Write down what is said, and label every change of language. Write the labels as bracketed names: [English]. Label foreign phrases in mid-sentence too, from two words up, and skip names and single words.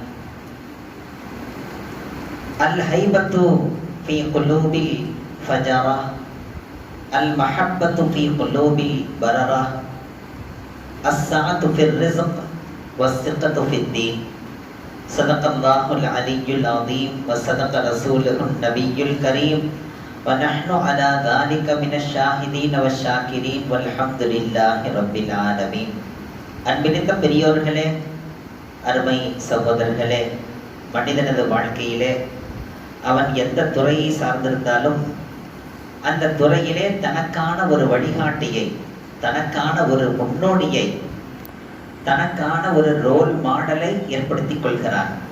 [Arabic] الهيبة في قلوب الفجرة، المحبة في قلوب البررة، السعة في الرزق والثقة في الدين. صدق الله العلي العظيم وصدق رسوله النبي الكريم ونحن على ذلك من الشاهدين والشاكرين والحمد لله رب العالمين. [Tamil] அன்பினித்த பெரியோர்களே, அருமை சகோதரர்களே, மனிதனது வாழ்க்கையிலே அவன் எந்த துறையை சார்ந்திருந்தாலும் அந்த துறையிலே தனக்கான ஒரு வழிகாட்டியை, தனக்கான ஒரு முன்னோடியை, தனக்கான ஒரு [English] role model [Tamil] ஏற்படுத்திக் கொள்கிறான்.